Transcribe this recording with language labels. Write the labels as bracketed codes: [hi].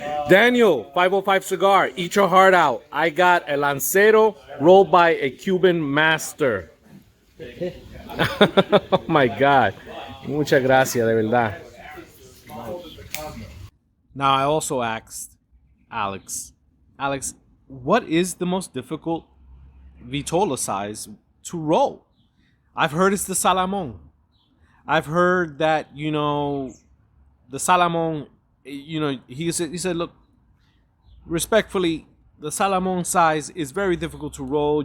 [en] Daniel, 505 Cigar, eat your heart out. I got a Lancero rolled by a Cuban master. Oh, my God. [es] Muchas gracias, de verdad. [en] Now, I also asked Alex, what is the most difficult vitola size to roll? I've heard it's the Salamon. I've heard that, the Salamon, he said, look, respectfully, the Salamon size is very difficult to roll.